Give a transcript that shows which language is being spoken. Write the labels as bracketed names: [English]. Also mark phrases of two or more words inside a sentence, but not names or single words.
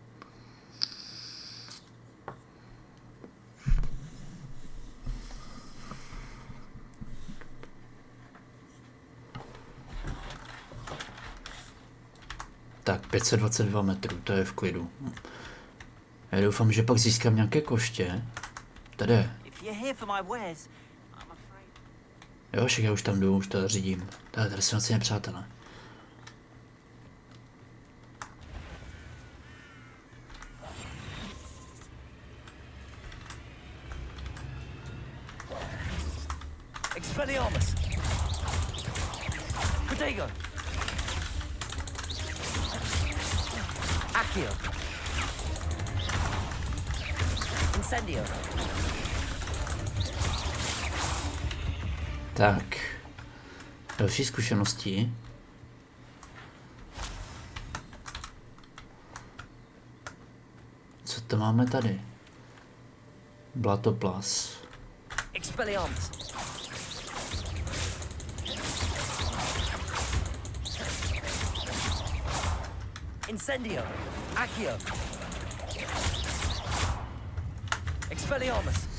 [Czech] Tak 522 metrů, to je v klidu. Já doufám, že pak získám nějaké koště. Tady je. Jo, však já už tam jdu, už to řídím. Tady jsou asi nepřátelé. Expelliarmus! [Latin] Protego! Accio! [Czech] Incendio! Tak. Další zkušenosti. Co to máme tady? Blatoplas. [Latin] Expelliarmus! Incendio! Accio! [Czech] Expelliarmus!